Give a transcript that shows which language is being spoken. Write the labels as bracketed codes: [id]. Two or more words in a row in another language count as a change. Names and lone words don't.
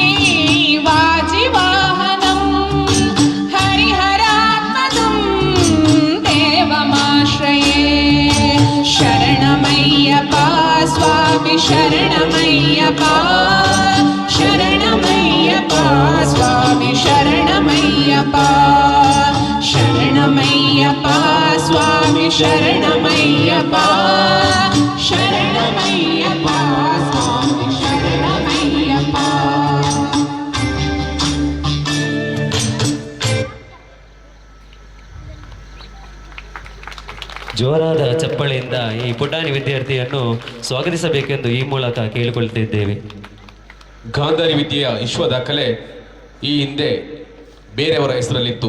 [sa] वाजिवाहनं हरिहरात्मजं देवमाश्रये शरणमय्यप्पा स्वामी शरणमय्यप्पा शरणमय्यप्पा स्वामी शरणमय्यप्पा शरणमय्यप्पा स्वामी शरणमय्यप्पा शरणमय्यप्पा स्वामी शरणमय्यप्पा [kn] ಜೋರಾದ ಚಪ್ಪಳೆಯಿಂದ ಈ ಪುಟಾಣಿ ವಿದ್ಯಾರ್ಥಿಯನ್ನು ಸ್ವಾಗತಿಸಬೇಕೆಂದು ಈ ಮೂಲಕ ಕೇಳಿಕೊಳ್ತಿದ್ದೇವೆ. ಗಾಂಧಾರಿ ವಿದ್ಯೆಯ ವಿಶ್ವ ದಾಖಲೆ ಈ ಹಿಂದೆ ಬೇರೆಯವರ ಹೆಸರಲ್ಲಿತ್ತು.